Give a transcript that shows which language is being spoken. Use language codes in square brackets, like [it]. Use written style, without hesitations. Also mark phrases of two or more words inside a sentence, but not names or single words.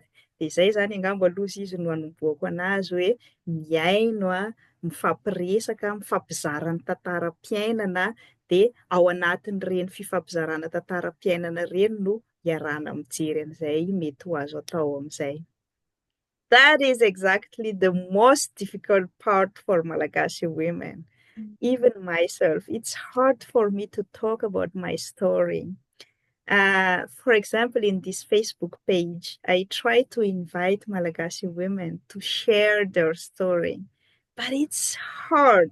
[mg] De zay zany angamba aloha izy no anomboako anazy hoe miaino mifampiresaka, mifampizara ny tantaram-piainana de ao anatin'ireny fifampizarana tantaram-piainana ireny no iarahana mijery an'izay mety ho azo atao amin'izay. [en] That is exactly the most difficult part for Malagasy women. Even myself, it's hard for me to talk about my story. For example, in this Facebook page, I try to invite Malagasy women to share their story, but it's hard.